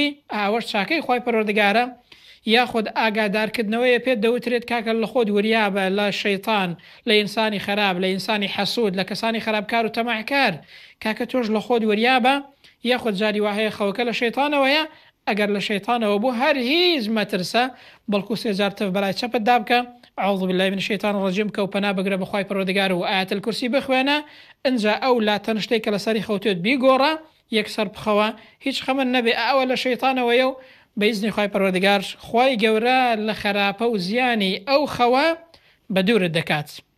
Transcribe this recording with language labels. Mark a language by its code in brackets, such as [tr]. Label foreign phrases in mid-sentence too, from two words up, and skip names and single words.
[ckb] ئاوەش چاکەی خۆی پەروەردگارە یاخود ئاگادارکردنەوەی پێت دەوترێت کاکە لە خۆت وریابە لە شەیطان لە ئینسانی خراپ لە ئینسانی حەسوود لە کەسانی خراپکار و تەماحکار کاکە تۆش لە خۆت وریابە یاخود جاری وهەیە خەوەکە لە شەیطانەوەیە ئەگەر لە شەیطانەوە بوو هەر هیچ مەترسە بەڵکو سێجار تف بەلای چەپت دابکە [ar] ئەعوذ بالله من الشیطان الرجیم [ckb] کە و پەنا بگرە بەخوای پەروەردگار و ئایەت الکورسی بخوێنە ئەنجا ئەو لاتەن شتێک کە لەسەری خەوتێت بیگۆڕە یەکسەر بخەوە هیچ خەمن نەبێ ئەوە لە شەیطانەوەیە و بەئیزنی خۆی پەروەردگار خۆی گەورە لە خراپە و زیانی ئەو خەوە بە دوورت دەکات.